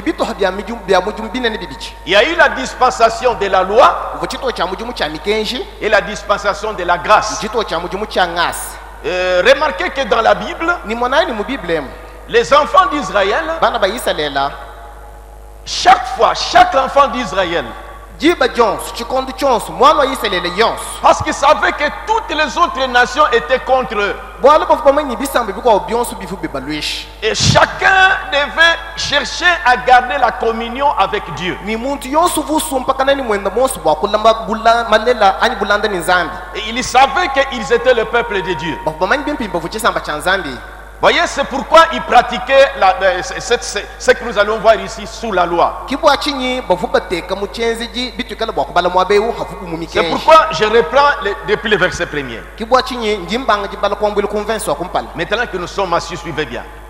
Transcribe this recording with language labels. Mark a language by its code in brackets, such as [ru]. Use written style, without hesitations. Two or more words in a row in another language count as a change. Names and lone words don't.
[fr] Il y a eu la dispensation de la loi et la dispensation de la grâce. Remarquez que dans la Bible, les enfants d'Israël, chaque fois, chaque enfant d'Israël [lua] jiba jonso chikondo chonso mwana wa Israeli yonso [fr] Parce qu'ils savaient que toutes les autres nations étaient contre eux. [lua] bwala bafu bamanyi bisambe bikwa byonso bifu bebalwishi [fr] Et chacun devait chercher à garder la communion avec Dieu. [lua] ni muntu yonso vusumpa kanani mwenda monso bwa kulamba malela ani bulanda ni nzambi [fr] Et ils savaient qu'ils étaient le peuple de Dieu. [lua] bafu bamanyi bimpimba vuchisamba cha nzambi. [fr] Voyez, c'est pourquoi ils pratiquaient ce que nous allons voir ici sous la loi. C'est pourquoi je reprends depuis le verset premier. Maintenant que nous sommes assis, suivez bien.